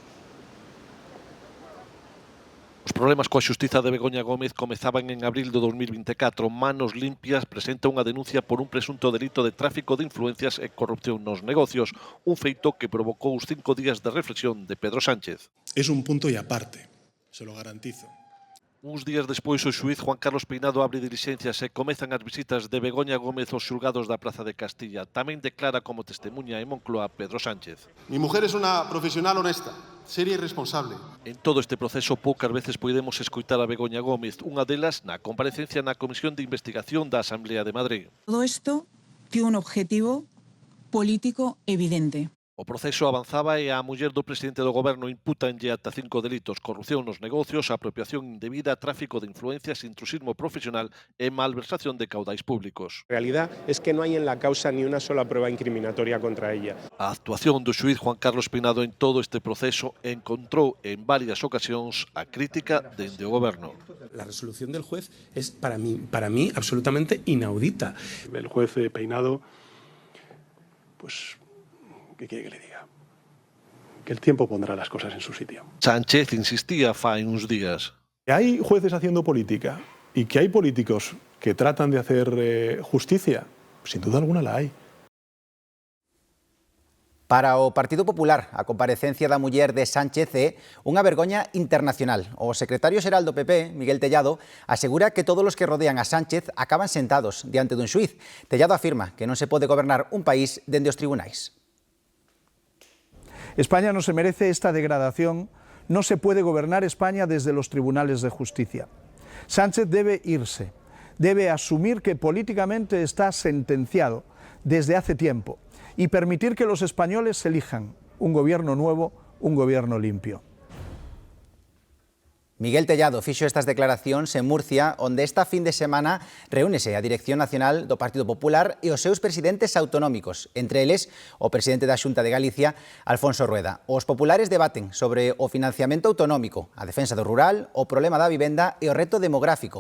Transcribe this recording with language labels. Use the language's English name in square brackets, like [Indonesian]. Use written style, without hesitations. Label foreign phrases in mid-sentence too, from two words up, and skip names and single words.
[Galician] Os problemas coa xustiza de Begoña Gómez comezaban en abril do 2024. Manos Limpias presenta unha denuncia por un presunto delito de tráfico de influencias e corrupción nos negocios, un feito que provocou os 5 días de reflexión de Pedro Sánchez. [Spanish] Es un punto y aparte, se lo garantizo. [Galician] Uns días despois, o xuíz Juan Carlos Peinado abre dilixencias e comezan as visitas de Begoña Gómez aos xulgados da Praza de Castilla. Tamén declara como testemunha en Moncloa Pedro Sánchez. [Spanish] Mi mujer es una profesional honesta, seria e responsable. [Galician] En todo este proceso poucas veces podemos escoitar a Begoña Gómez, unha delas na comparecencia na Comisión de Investigación da Asamblea de Madrid. [Spanish] Todo isto tiene un objetivo político evidente. [Galician] O proceso avanzaba e a muller do presidente do Goberno impútanlle ata 5 delitos: corrupción nos negocios, apropiación indebida, tráfico de influencias, intrusismo profesional e malversación de caudais públicos. [Spanish] La realidad es que no hay en la causa ni una sola prueba incriminatoria contra ella. [Galician] A actuación do xuíz Juan Carlos Peinado en todo este proceso encontrou en varias ocasións a crítica dende o Goberno. [Spanish] La resolución del juez es para mí absolutamente inaudita. El juez Peinado, pues, ¿qué quiere que le diga? Que el tiempo pondrá las cosas en su sitio. [Galician] Sánchez insistía fai uns días. [Spanish] Hay jueces haciendo política y que hay políticos que tratan de hacer justicia, sin duda alguna la hay. [Galician] Para o Partido Popular, a comparecencia da muller de Sánchez é unha vergoña internacional. O secretario xeral do PP, Miguel Tellado, asegura que todos os que rodean a Sánchez acaban sentados diante dun xuíz. Tellado afirma que non se pode gobernar un país dende os tribunais. [Spanish] España no se merece esta degradación, no se puede gobernar España desde los tribunales de justicia. Sánchez debe irse, debe asumir que políticamente está sentenciado desde hace tiempo y permitir que los españoles elijan un gobierno nuevo, un gobierno limpio. [Galician] Miguel Tellado fixo estas declaracións en Murcia, onde esta fin de semana reúnese a Dirección Nacional do Partido Popular e os seus presidentes autonómicos, entre eles o presidente da Xunta de Galicia, Alfonso Rueda. Os populares debaten sobre o financiamento autonómico, a defensa do rural, o problema da vivenda e o reto demográfico.